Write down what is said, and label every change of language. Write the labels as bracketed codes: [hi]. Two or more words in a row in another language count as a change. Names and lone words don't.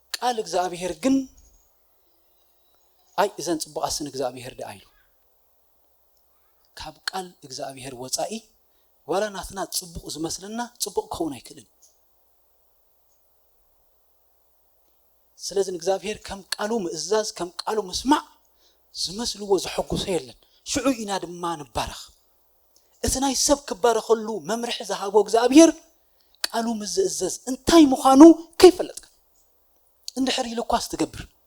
[ti] ቃል እግዚአብሔር ግን አይ እዘን ጽቡቃስን እግዚአብሔር ደአይሉ ካብ ቃል እግዚአብሔር ወጻኢ ወላ ናትና ጽቡቅ ዝመስልና ጽቡቅ ከሆነ አይክልን ስለዚህ እግዚአብሔር ከም ቃሉ ምእዛዝ ከም ቃሉ መስማዕ ዝመስልዎ ዝሕጉሶ የለን ሽዑ ኢና ድማ ንባረኽ እቲ ናይ ሰብ ክባረኸሉ መምርሕ ዝሃቦ እግዚአብሔር ቃሉ ምዝእዘዝ እንታይ ምዃኑ ከይፈለጥካ እንድሕር ኢልኳስ ትገብር